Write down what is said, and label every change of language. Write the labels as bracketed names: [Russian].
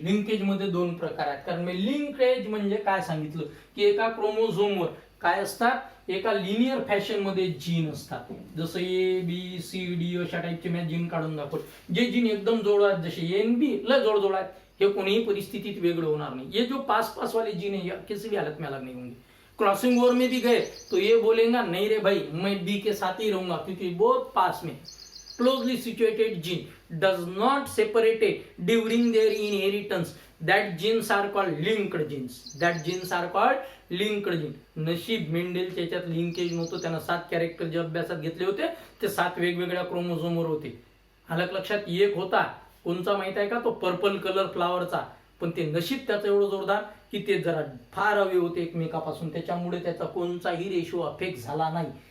[Marathi] Linkage मध्ये दोन प्रकार आहेत. कारण मी लिंकेज म्हणजे काय सांगितलं की एका क्रोमोझोमवर काय असतात? एका लिनियर फॅशन मध्ये जीन असतात. जसं ए बी सी डी अशा टाईपचे मी जीन काढून दाखवले. जे जीन एकदम जोड आहेत, जसे एन बी ला जोड आहेत, हे कोणीही परिस्थितीत वेगळं होणार नहीं. [Hindi] ये जो पास वाले जीन है किसी भी हालत में अलग नहीं होंगे. क्रॉसिंग ओवर में भी गए तो ये बोलेगा नहीं रे भाई मैं बी के साथ ही रहूंगा, क्योंकि बहुत पास में. [English] Closely situated gene does not separated during their inheritance. That genes are called linked genes. That genes are called linked genes. [Marathi] नशीब मेंडेलच्या याच्यात लिंकेज नव्हतं. त्यांना 7 कॅरेक्टर जे अभ्यासात घेतले होते ते 7 वेगवेगळ्या क्रोमोझोमवर होते. अलग लक्षात. एक होता कोणचा माहित आहे का? तो पर्पल कलर फ्लावरचा. पण ते नशीब त्याचं एवढं जोरदार की ते जरा फार हवे होते एकमेकापासून, त्याच्यामुळे त्याचा कोणताही रेशो अफेक्ट झाला नाही.